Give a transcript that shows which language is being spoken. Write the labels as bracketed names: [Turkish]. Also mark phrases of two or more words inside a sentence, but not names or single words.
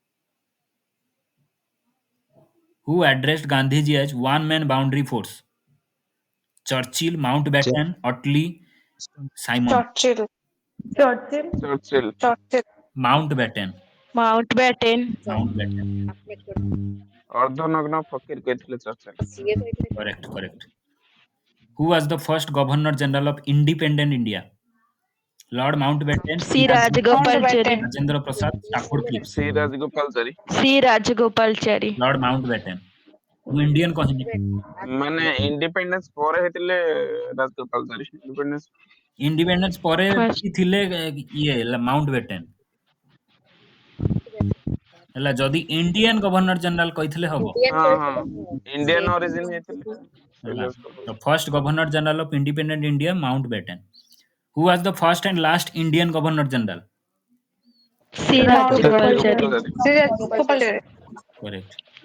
[English] Who addressed Gandhiji as one-man boundary force? Churchill, Mountbatten, Otley, Simon. Churchill. Churchill. Mountbatten. Mountbatten. Mountbatten. [Odia] ଅର୍ଦ୍ଧନଗ୍ନ ଫକୀର କହିଥିଲେ ଚର୍ଚ୍ଚିଲ। [English] Correct. Correct. Who was the first Governor General of independent India? Lord Mountbatten, C. Rajagopalachari. Rajendra Prasad, Stafford Cripps. [Odia] ସି ରାଜଗୋପାଳଚାରୀ। [English] C. Rajagopalachari. Lord Mountbatten. [Odia] ମୁଁ ଇଣ୍ଡିଆନ କହିନି। ମାନେ ଇଣ୍ଡିପେଣ୍ଡେନ୍ସ ପରେ ହେଇଥିଲେ ରାଜଗୋପାଳଚାରୀ। ଇଣ୍ଡିପେଣ୍ଡେନ୍ସ ପରେ [English] First. [Odia] ବି ଥିଲେ ଇଏ ମାଉଣ୍ଟବେଟେନ୍। ହେଲା ଯଦି [English] Indian Governor General [Odia] କହିଥିଲେ ହବ। ହଁ ହଁ [English] Indian origin [Odia] ହେଇଥିଲେ। ହେଲା ତ [English] First Governor General of Independent India Mountbatten. Who was the first and last Indian Governor General? C. Rajagopalachari. Rajagopalachari. କରେକ୍ଟ।